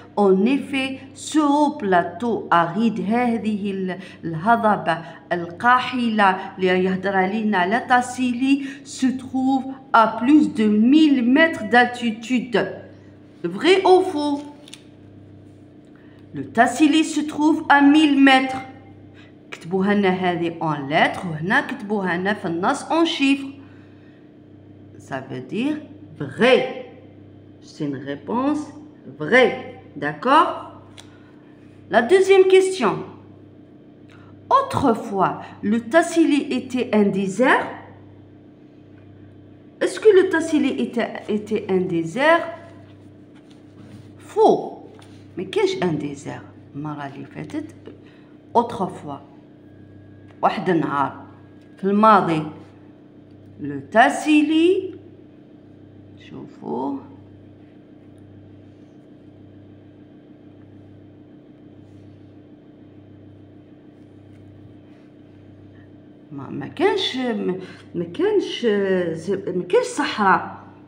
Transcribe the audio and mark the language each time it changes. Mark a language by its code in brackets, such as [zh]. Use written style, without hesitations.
[fr] En effet, ce haut plateau aride, [ar] هذه الهضبة القاحلة اللي يهدر علينا على تاسيلي, [fr] se trouve à plus de 1000 mètres d'altitude. Vrai ou faux? Le Tassili se trouve à 1000 mètres. [ar] كتبوها لنا هذه [fr] en lettres [ar] وهنا كتبوها لنا في النص [fr] en chiffres. Ça veut dire vrai. C'est une réponse vraie. D'accord? La deuxième question. Autrefois, le Tassili était un désert? Est-ce que le Tassili était un désert? Faux. Mais qu'est-ce un désert? [ar] المرة اللي فاتت autrefois. واحد النهار في الماضي. [fr] Le Tassili, [ar] شوفوا ما كانش صحراء.